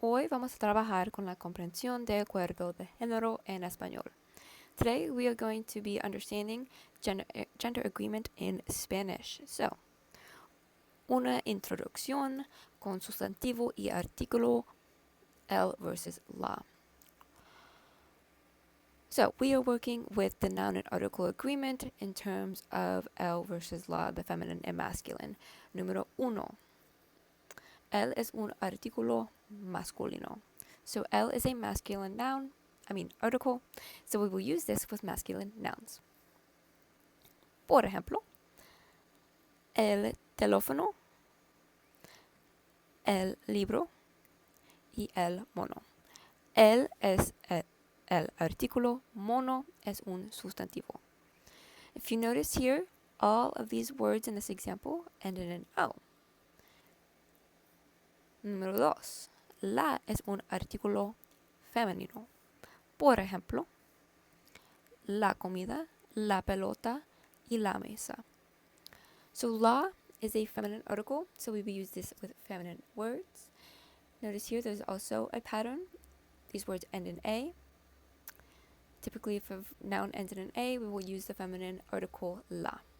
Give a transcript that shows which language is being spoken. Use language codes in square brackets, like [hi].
[es] Hoy vamos a trabajar con la comprensión de acuerdo de género en español. [en] Today we are going to be understanding gender agreement in Spanish. So, [es] una introducción con sustantivo y artículo, el versus la. [en] So, we are working with the noun and article agreement in terms of el versus la, the feminine and masculine. [es] Número uno. El es un artículo masculino. [en] So el is a masculine article. So we will use this with masculine nouns. [es] Por ejemplo, el teléfono, el libro y el mono. El es el artículo, mono es un sustantivo. [en] If you notice here, all of these words in this example end in an O. [es] Número 2. La es un artículo femenino. Por ejemplo, la comida, la pelota, y la mesa. [en] So la is a feminine article, so we will use this with feminine words. Notice here there's also a pattern. These words end in A. Typically, if a noun ends in an A, we will use the feminine article la.